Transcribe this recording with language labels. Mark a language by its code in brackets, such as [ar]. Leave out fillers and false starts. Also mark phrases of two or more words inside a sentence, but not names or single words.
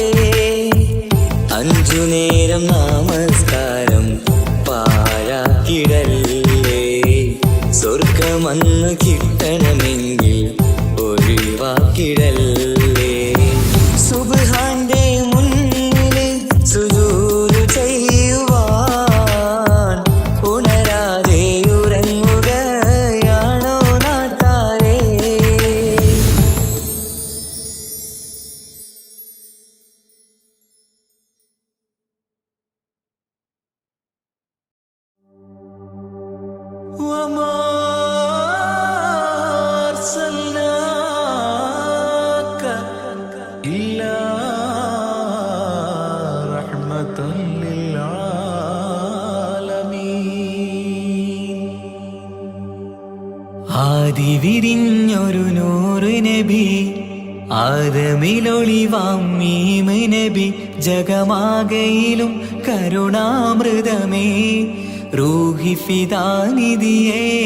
[ml] 5 നേരം നമസ്കാരം പാഴാക്കിടല്ലേ, സ്വർഗമന്ന് കിട്ടണമെങ്കിൽ ഒഴിവാക്കിടല്ലേ. സുബ്ഹാന്റെ മുന്നിൽ സുജൂദ് ചെയ്യുവാൻ ഉണരാതെ ഉറങ്ങുകയാണോ നാട്ടാരേ? [ar] وما أرسلناك إلا رحمة للعالمين. [ml] ആദി വിരിഞ്ഞൊരു നൂറ് നബി, ആദമിലൊളിവാം മീമ് നബി, ജഗമാകയിലും കരുണാമൃതമേ റൂഹി ഫിദാനിധിയേ.